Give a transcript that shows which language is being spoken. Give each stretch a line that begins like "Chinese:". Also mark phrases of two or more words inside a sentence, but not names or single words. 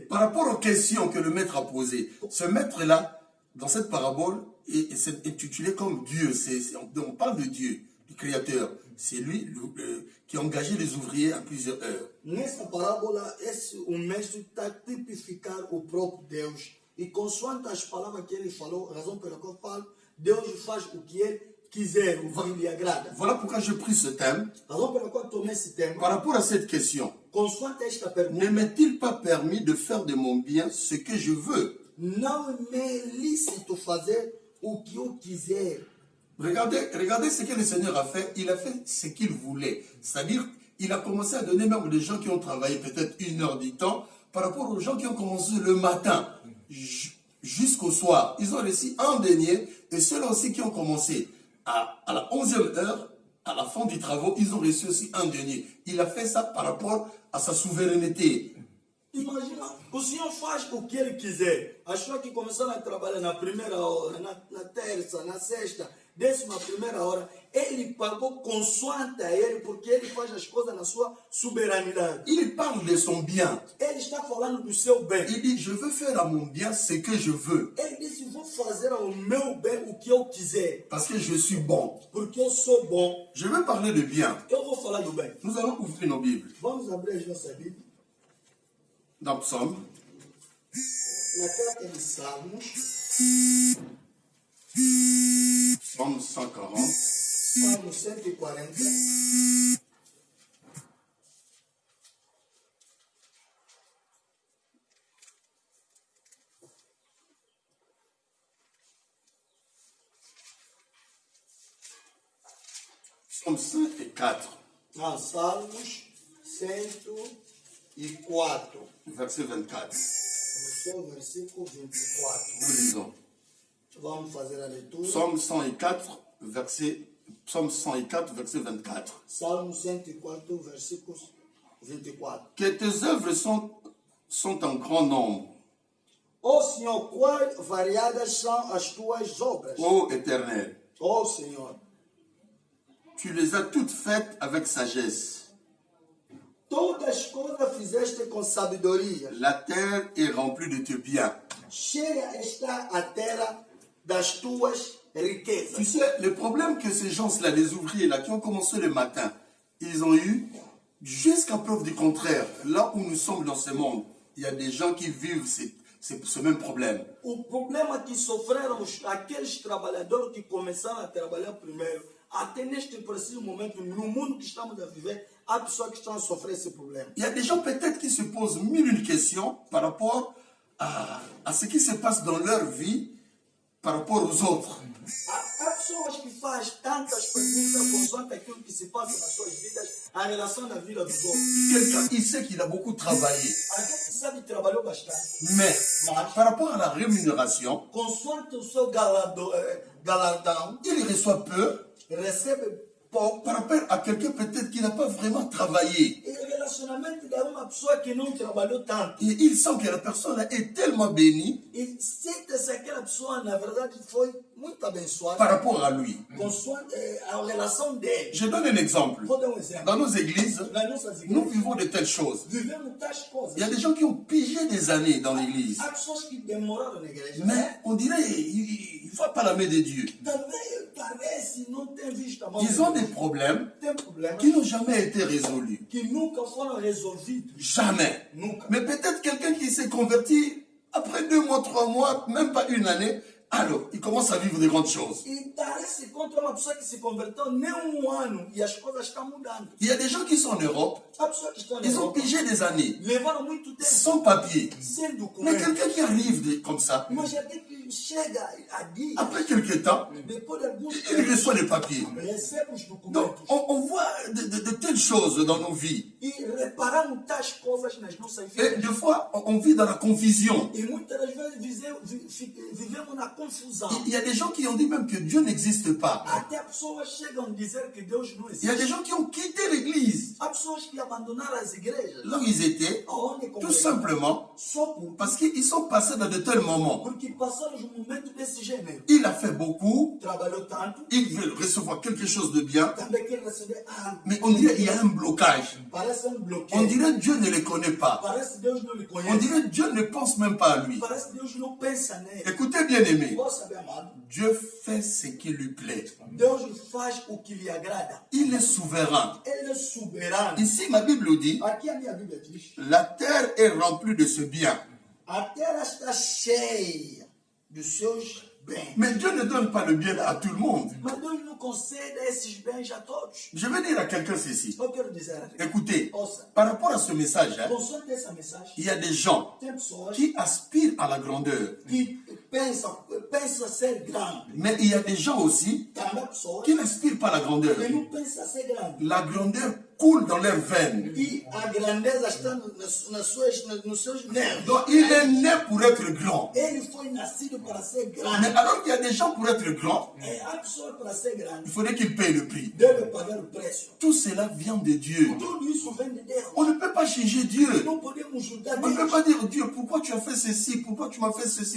French: Par rapport aux questions que le maître a posées, ce maître-là, dans cette parabole, c'est intitulé comme Dieu. On parle de Dieu, du Créateur. C'est lui qui a engagé les ouvriers à plusieurs heures.
Portuguese: Nessa parábola, o mestre está a tipificar o próprio Deus. E consoante as palavras que ele falou, a razão pela qual eu falo, Deus faz o que Ele quiser, o que lhe agrada.
French: Voilà pourquoi j'ai pris ce thème.
Portuguese: A razão pela qual eu tomei esse tema,
French: Par rapport à cette question,
Portuguese: consoante esta pergunta,
French: ne m'est-il pas permis de faire de mon bien ce que je veux?
Portuguese: não me é lícito fazer o que eu quiser.
French: Regardez ce que le Seigneur a fait. Il a fait ce qu'il voulait. C'est-à-dire, il a commencé à donner même des gens qui ont travaillé peut-être 1 heure du temps par rapport aux gens qui ont commencé le matin jusqu'au soir. Ils ont reçu un denier et ceux-là aussi qui ont commencé à la 11e heure, à la fin du travail, ils ont reçu aussi un denier. Il a fait ça par rapport à sa souveraineté.
Portuguese: Imagina, o Senhor faz o que Ele quiser. As pessoas que começaram a trabalhar na primeira hora, na terça, na sexta, 11ª hora, Ele pagou consoante a Ele, porque Ele faz as coisas na sua soberanidade.
French: Il parle de son bien.
Portuguese: Ele está falando do seu bem.
French: Il dit, je veux faire à mon bien ce que je veux.
Portuguese: Ele disse, vou fazer ao meu bem o que eu quiser,
French: Parce que je suis bon.
Portuguese: porque eu sou bom.
French: Je veux parler de bien.
Portuguese: Eu vou falar do bem.
French: Nous allons ouvrir nos Bibles.
Portuguese: Vamos abrir as nossas Bíblias.
French: Dans Psaume,
Portuguese: Na carta de Salmos,
French: Psaume 140,
Portuguese: Salmo 140,
French: Psaume 104,
Portuguese: Salmos 104.
French: verset 24.
Portuguese: Começou o versículo 24.
French: Nous lisons.
Portuguese: Vamos fazer a leitura.
French: Psaume 104, verset 24.
Portuguese: Salmo 104, versículos 24.
French: Que tes œuvres sont en grand nombre,
Portuguese: Ó Senhor, quais variadas são as tuas obras?
French: ô Éternel.
Portuguese: Ó Senhor,
French: Tu les as toutes faites avec sagesse.
Portuguese: todas as coisas fizeste com sabedoria.
French: La terre est remplie de tes biens.
Portuguese: Cheia está a terra das tuas
French: Tu
Portuguese: riquezas.
French: sais, le problème que ces gens-là, les ouvriers-là, qui ont commencé le matin, ils ont eu, jusqu'à preuve du contraire, là où nous sommes dans ce monde, il y a des gens qui vivent ce même problème.
Portuguese: O problema que sofreram aqueles trabalhadores que começaram a trabalhar primeiro, até neste preciso momento, no mundo que estamos a viver, há pessoas que estão a sofrer esse problema.
French: Il y a des gens peut-être qui se posent mille une questions par rapport à ce qui se passe dans leur vie par rapport aux autres.
Portuguese: Há pessoas que fazem tantas perguntas consoante aquilo que se passa nas suas vidas, a relação da vida dos outros.
French: Quelqu'un, il sait qu'il a beaucoup travaillé,
Portuguese: Alguém que sabe que trabalhou bastante,
French: mais par rapport à la rémunération,
Portuguese: consoante o seu galardão,
French: il reçoit peu
Portuguese: recebe pouco.
French: par rapport à quelqu'un peut-être qui n'a pas vraiment travaillé.
Portuguese: E relacionamento de uma pessoa que não trabalhou tanto.
French: Et il sent que la personne est tellement bénie
Portuguese: E sente-se aquela pessoa, na verdade, foi muito abençoada
French: par rapport à lui.
Portuguese: consoante a relação dele.
French: Je donne un exemple.
Portuguese: Vou dar um exemplo.
French: Dans nos églises,
Portuguese: Nas nossas
French: nous
Portuguese: igrejas,
French: vivons de telles choses.
Portuguese: vivemos tais coisas.
French: Il y a des gens qui ont pigé des années dans l'église.
Portuguese: Há pessoas que demoraram na igreja.
French: Mais on dirait, ils ne voient pas la main de Dieu.
Portuguese: Também parece não ter visto a mão
French: Ils
Portuguese: de
French: ont
Portuguese: Deus.
French: des problèmes
Portuguese: Tem problemas
French: qui n'ont jamais été résolus.
Portuguese: que nunca foram resolvidos.
French: Jamais.
Portuguese: Nunca.
French: Mais peut-être quelqu'un qui s'est converti après 2 mois, 3 mois, même pas une année, alors il commence à vivre de grandes choses.
Portuguese: E parece contra uma pessoa que se converteu nem um ano e as coisas estão mudando.
French: Il y a des gens qui sont en Europe,
Portuguese: Há pessoas que estão na
French: ils ont
Portuguese: Europa,
French: pigé des années,
Portuguese: levaram muito tempo
French: sans papier.
Portuguese: sem
French: Mais
Portuguese: documento.
French: quelqu'un qui arrive comme ça,
Portuguese: Mas alguém que chega aqui,
French: après quelques temps,
Portuguese: depois de alguns
French: il
Portuguese: tempos,
French: reçoit les papiers.
Portuguese: recebe os
French: Donc
Portuguese: documentos.
French: on voit de telles choses dans nos vies.
Portuguese: E reparamos tais coisas nas nossas
French: Et
Portuguese: vidas.
French: des fois, on vit dans la confusion.
Portuguese: E muitas das vezes vivemos na confusão.
French: Il y a des gens qui ont dit même que Dieu n'existe pas.
Portuguese: Até pessoas chegam a dizer que Deus não
French: Il y a des
Portuguese: existe.
French: gens qui ont quitté l'église.
Portuguese: Há pessoas que abandonaram as igrejas.
French: Là où ils étaient,
Portuguese: Aonde
French: tout
Portuguese: congregavam.
French: simplement
Portuguese: Só por
French: parce qu'ils sont passés dans de tels moments.
Portuguese: porque passaram um momento desse gênero.
French: Il a fait beaucoup,
Portuguese: Trabalhou tanto,
French: il veut recevoir quelque chose de bien,
Portuguese: também quer receber algo.
French: mais on dirait qu'il y a un blocage.
Portuguese: Parece
French: On
Portuguese: bloqueio.
French: dirait Dieu ne les connaît pas.
Portuguese: Parece que Deus não lhe
French: On
Portuguese: conhece.
French: dirait Dieu ne pense même pas à lui.
Portuguese: Parece que Deus não pensa nele.
French: Écoutez bien aimé,
Portuguese: Posso saber, amado?
French: Dieu fait ce qui lui plaît.
Portuguese: Deus faz o que lhe agrada.
French: Il est souverain.
Portuguese: Ele é soberano.
French: Ici, ma Bible dit,
Portuguese: Aqui a minha Bíblia diz:
French: la terre est remplie de ce bien.
Portuguese: a terra está cheia dos seus bens.
French: Mais Dieu ne donne pas le bien à tout le monde.
Portuguese: Mas Deus não concede esses bens a todos.
French: Je vais dire à quelqu'un ceci.
Portuguese: Eu quero dizer,
French: Écoutez,
Portuguese: ouça,
French: par rapport à ce message, hein,
Portuguese: consoante essa mensagem,
French: il y a des gens
Portuguese: tem pessoas
French: qui aspirent à la grandeur.
Portuguese: que pensam ser grande.
French: Mais il y a des gens aussi
Portuguese: Também pessoas
French: qui n'aspirent pas à la grandeur.
Portuguese: que não pensam ser grande.
French: La grandeur coule dans leurs veines.
Portuguese: E a grandeza está nos seus nervos.
French: Donc il est né pour être grand.
Portuguese: Ele foi nascido para ser
French: Mais
Portuguese: grande.
French: alors qu'il y a des gens pour être grands,
Portuguese: E a pessoa para ser grande
French: il faudrait qu'ils payent le prix.
Portuguese: deve pagar o preço.
French: Tout cela vient de Dieu.
Portuguese: Tudo isso vem de Deus.
French: On ne peut pas juger Dieu.
Portuguese: Não podemos julgar
French: On ne peut
Portuguese: Deus.
French: pas dire, Dieu, pourquoi tu as fait ceci? Pourquoi tu m'as fait ceci?